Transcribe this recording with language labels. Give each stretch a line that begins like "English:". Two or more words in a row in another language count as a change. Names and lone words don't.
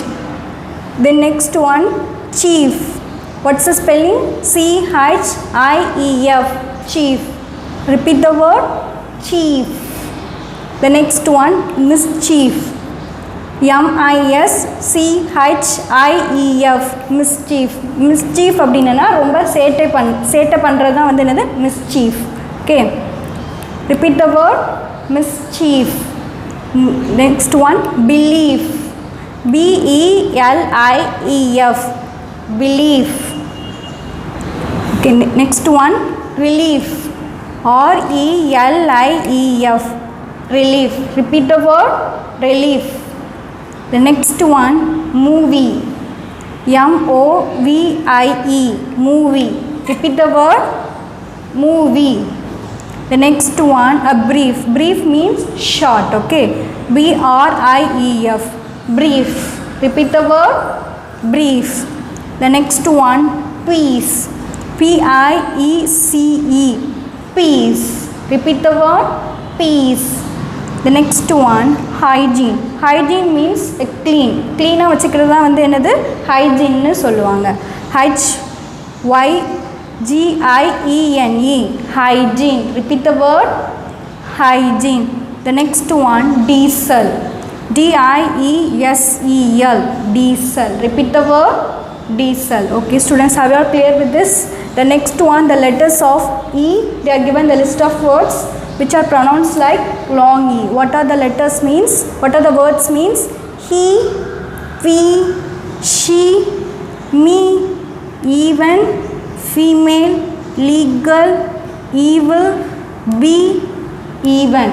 English: The next one, chief. What's the spelling? C-H-I-E-F, chief. Repeat the word chief. The next one, mischief. M-I-S-C-H-I-E-F, mischief.
Tamil: Mischief அப்படின்னா ரொம்ப சேட்டை பண்ணுறது தான் வந்து என்னது?
English: mischief, okay. Repeat the word mischief. Next one, belief. B-E-L-I-E-F, belief. Okay, next one, relief. R-E-L-I-E-F, relief. Repeat the word relief. The next one, movie. M-O-V-I-E, movie. Repeat the word movie. The next one, a brief. Brief means short, okay. B-R-I-E-F, brief. Repeat the word brief. The next one, peace. P-I-E-C-E. Peace. Repeat the word peace. The next one, hygiene. Hygiene means clean.
Tamil: Clean ஆ வெச்சிக்கிறதா வந்து என்னது hygiene னு சொல்லுவாங்க.
English: H Y G I E N E. Hygiene. Repeat the word hygiene. The next one, diesel. D-I-E-S-E-L. Diesel. Repeat the word diesel. Okay students, are you all clear with this? The next one, the letters of E. They are given the list of words which are pronounced like long E. What are the letters means? What are the words means? He, we, she, me, even, female, legal, evil, be, even.